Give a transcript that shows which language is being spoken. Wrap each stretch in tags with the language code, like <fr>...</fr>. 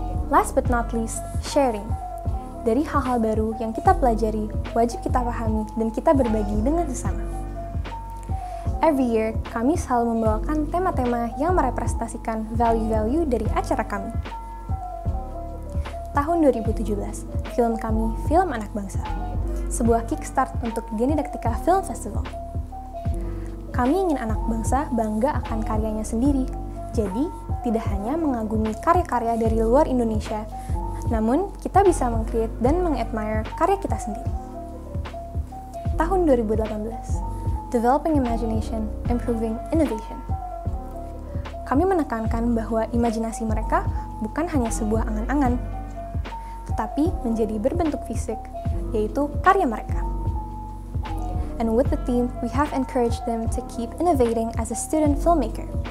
<en>Last but not least, sharing.</en> <id>Dari hal-hal baru yang kita pelajari, wajib kita pahami dan kita berbagi dengan sesama.</id> <en>Every year,</en> <id>kami selalu membawakan tema-tema yang merepresentasikan value-value dari acara kami. Tahun 2017, film kami Film Anak Bangsa, sebuah kickstart untuk Diani Daktika Film Festival. Kami ingin anak bangsa bangga akan karyanya sendiri, jadi tidak hanya mengagumi karya-karya dari luar Indonesia, namun kita bisa meng-create dan meng-admire karya kita sendiri.</id> <en>Tahun 2018, Developing Imagination, Improving Innovation.</en> <id>Kami menekankan bahwa imajinasi mereka bukan hanya sebuah angan-angan, tetapi menjadi berbentuk fisik, yaitu karya mereka.</id> <en>And with the team, we have encouraged them to keep innovating as a student filmmaker.</en>